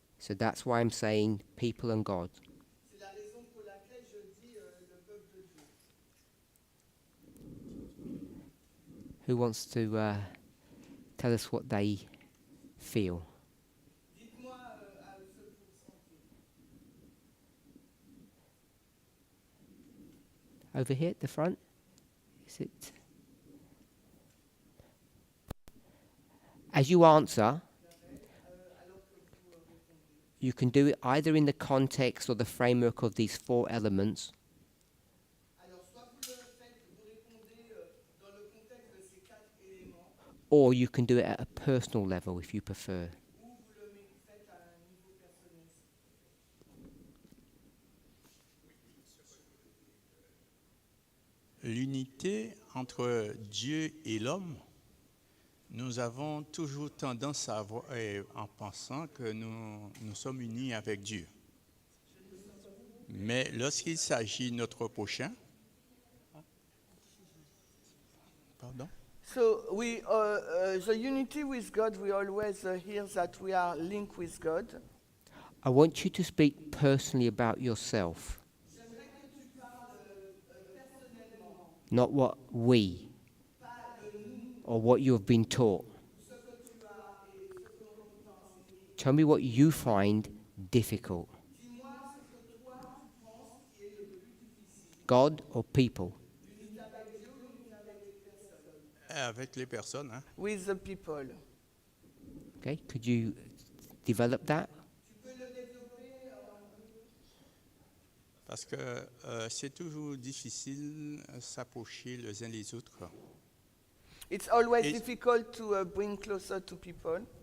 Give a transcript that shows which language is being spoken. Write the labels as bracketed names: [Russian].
[English] So that's why I'm saying people and God. [French] C'est la raison pour laquelle je dis le peuple de Dieu. [English] Who wants to tell us what they feel? [French] Dites-moi à ce que vous ressentez. [English] Over here at the front? Is it? As you answer, [French] Alors que vous répondez. [English] you can do it either in the context or the framework of these four elements, [French] Alors, soit vous le faites, vous répondez dans le contexte de ces 4 éléments, [English] or you can do it at a personal level if you prefer. [French] ou vous le faites à un niveau personnel. L'unité entre Dieu et l'homme, nous avons toujours tendance à avoir, en pensant que nous sommes unis avec Dieu. Mais lorsqu'il s'agit de notre prochain, pardon? [English] So the unity with God, we always hear that we are linked with God. I want you to speak personally about yourself, not what we or what you have been taught. Tell me what you find difficult. God or people? [French] Avec les personnes, hein? [English] With the people. Okay, could you develop that? [French] Parce que c'est toujours difficile de s'approcher les uns les autres. [English] It's always [French] Et- [English] difficult to bring closer to people.